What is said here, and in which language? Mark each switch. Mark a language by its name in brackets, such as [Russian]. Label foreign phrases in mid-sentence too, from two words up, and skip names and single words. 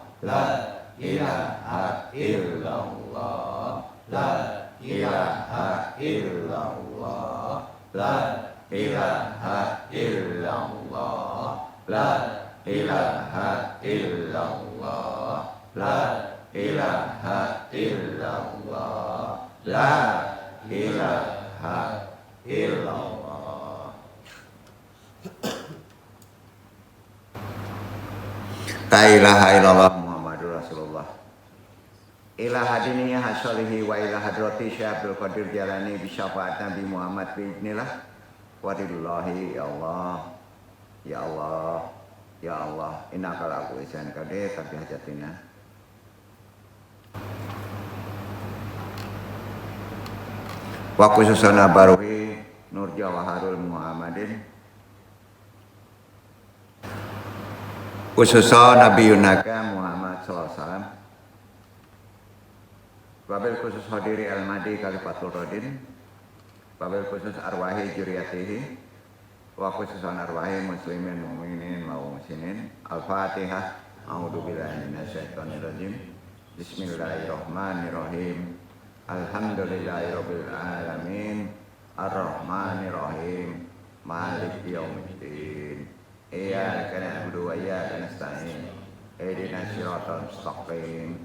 [Arabic] لا إله إلا الله لا إله إلا الله لا إله إلا الله لا إله إلا الله لا إله إلا الله لا إله إلا الله. لا إله إلا الله محمد رسول الله. إلى حضرة الصالح وإلى حضرة شيخ القادر جيلاني بشفاعة نبي محمد بإذن الله والله يا الله يا الله يا الله إنك على كل شيء قدير [Indonesian] tapi hajatina [Arabic] وخصوصا بروح نور جوهر محمد خصوصا نبينا محمد صلى الله عليه وسلم. وبالخصوص حضرة الماضي خليفة الراشدين. وبالخصوص أرواح ذريته. وخصوصا أرواح المسلمين المؤمنين والمسلمين. الفاتحة. أعوذ بالله من الشيطان الرجيم. بسم الله الرحمن الرحيم. الحمد لله رب العالمين. الرحمن الرحيم. مالك يوم الدين. إياك نعبد وإياك نستعين. اهدنا الصراط المستقيم.